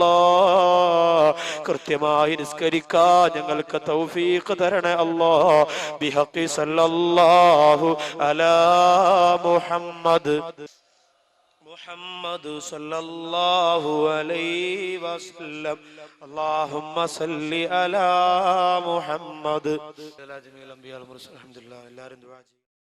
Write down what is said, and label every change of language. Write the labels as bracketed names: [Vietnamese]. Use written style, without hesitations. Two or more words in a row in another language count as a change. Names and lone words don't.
[Malayalam] കൃത്യമായി നിസ്കരിക്കാൻ ഞങ്ങൾക്ക് തൗഫീഖ് തരണേ അല്ലാ. [Arabic] بحق صلى الله على محمد صلى الله عليه وسلم. اللهم صل على محمد. جميع الأنبياء المرسل. [Malayalam] അൽഹംദുലില്ലാഹ്. എല്ലാവരും ദുആ ചെയ്യും.